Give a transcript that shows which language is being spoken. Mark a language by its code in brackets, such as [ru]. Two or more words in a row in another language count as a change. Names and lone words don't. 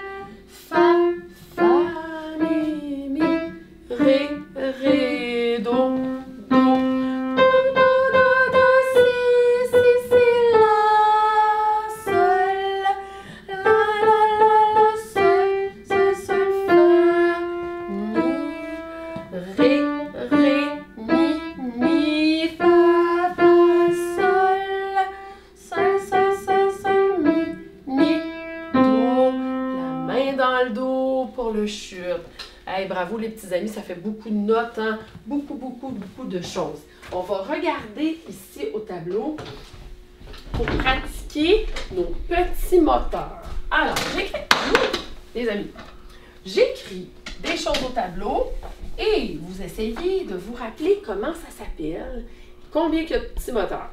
[fr] Fa, Fa, Mi, Mi, Ré, Ré, Do, Do, Do, Do, Do, Si, Si, Si, La, Sol, La, La, La, Sol, Sol, Sol, Fa, Mi, Ré, Ré, Mi, Fa, Fa, Sol, Sol, Sol, Sol, Sol, Mi, Do. La main dans le dos pour le chute. Hey, bravo les petits amis, ça fait beaucoup de notes, hein? Beaucoup, beaucoup, beaucoup de choses. On va regarder ici au tableau pour pratiquer nos petits moteurs. Alors, j'écris, les amis, j'écris des choses au tableau et vous essayez de vous rappeler comment ça s'appelle, combien il y a de petits moteurs.